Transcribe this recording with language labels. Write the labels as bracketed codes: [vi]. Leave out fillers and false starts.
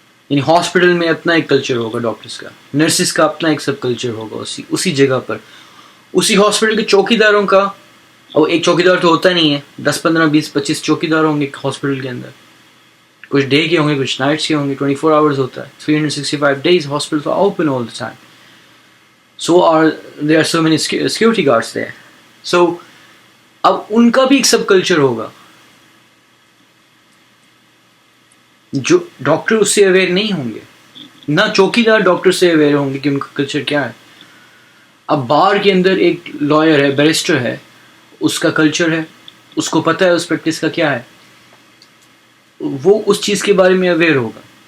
[ur] یعنی ہاسپٹل میں اپنا ایک کلچر ہوگا، ڈاکٹرز کا، نرسز کا اپنا ایک سب کلچر ہوگا اسی جگہ پر. اسی ہاسپٹل کے چوکی داروں کا، اور ایک چوکی دار تو ہوتا نہیں ہے، 10 15 20 25 چوکی دار ہوں گے ہاسپٹل کے اندر. کچھ ڈے کے ہوں گے, کچھ نائٹس کے ہوں گے. [en] 24 hours [ur] ہوتا ہے, [en] 365 days hospitals are open all the time. There are so many security guards there. [ur] So اب ان کا بھی ایک سب کلچر ہوگا جو ڈاکٹر اس سے اویئر نہیں ہوں گے, نہ چوکی دار ڈاکٹر سے اویئر ہوں گے کہ ان کا کلچر کیا ہے. اب بار کے اندر ایک لائر ہے, بیرسٹر ہے, اس کا کلچر ہے, اس کو پتہ ہے اس پریکٹس کا کیا ہے, وہ اس چیز کے بارے میں اویئر ہوگا.